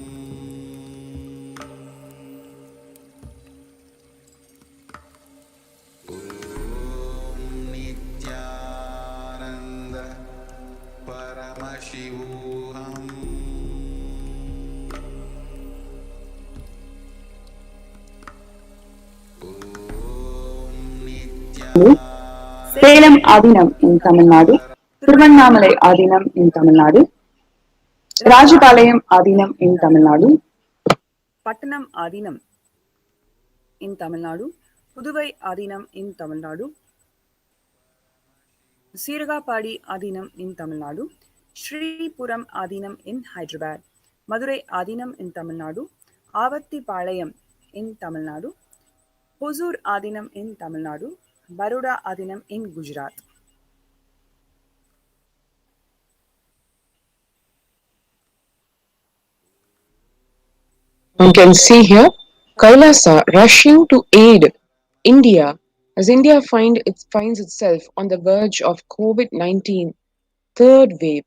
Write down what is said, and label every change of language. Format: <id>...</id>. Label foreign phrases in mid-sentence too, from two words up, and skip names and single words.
<sa>Om Nityananda Paramashivoham. Om Nityananda</sa> <en>Salem Adinam in Tamil Nadu, Tiruvannamalai Adinam in Tamil Nadu, Rajapalayam Adinam in Tamil Nadu, Pattanam Adinam in Tamil Nadu, Puduvai Adinam in Tamil Nadu, Siragapadi Adinam in Tamil Nadu, Sri Puram Adinam in Hyderabad, Madurai Adinam in Tamil Nadu, Avatti Palayam in Tamil Nadu, Hosur Adinam in Tamil Nadu, Baroda Adinam in Gujarat. You can see here Kailasa rushing to aid India as India finds itself on the verge of COVID-19 third wave.</en>